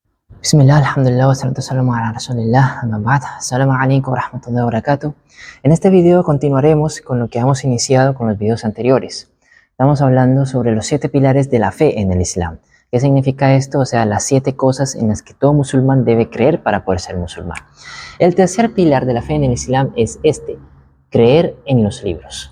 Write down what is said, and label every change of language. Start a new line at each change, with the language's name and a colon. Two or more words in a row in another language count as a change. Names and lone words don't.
Arabic: بسم الله، الحمد لله، والصلاة والسلام على رسول الله، أما بعد. السلام عليكم ورحمة الله وبركاته.
Spanish: En este video continuaremos con lo que hemos iniciado con los videos anteriores. Estamos hablando sobre los 7 pilares de la fe en el Islam. ¿Qué significa esto? O sea, las 7 cosas en las que todo musulmán debe creer para poder ser musulmán. El tercer pilar de la fe en el Islam es creer en los libros.